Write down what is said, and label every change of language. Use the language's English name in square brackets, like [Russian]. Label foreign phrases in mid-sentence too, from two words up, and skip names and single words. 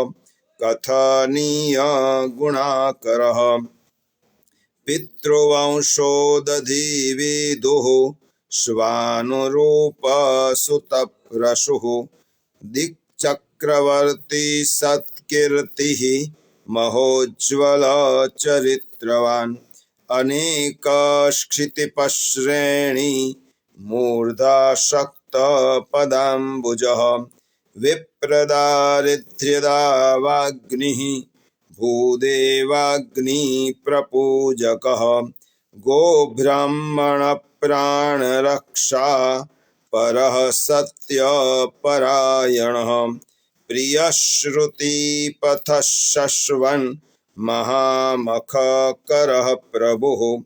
[Sanskrit] कथनीय गुणाकरः पितृवंशोदधी विदुः स्वानुरूप सुतप्रसुः दिक्चक्रवर्ती सत्कीर्तिः महोज्जवल चरित्रवान अनेक क्षितिपश्रेणी मूर्धाशक्त पदांबुजः विप्रदारिद्र्यदावाग्निः भूदेवाग्निप्रपूजकः गोब्राह्मणप्राणरक्षा परः सत्यपरायणः प्रियश्रुतिपथः शश्वन् महामखकरः प्रभुः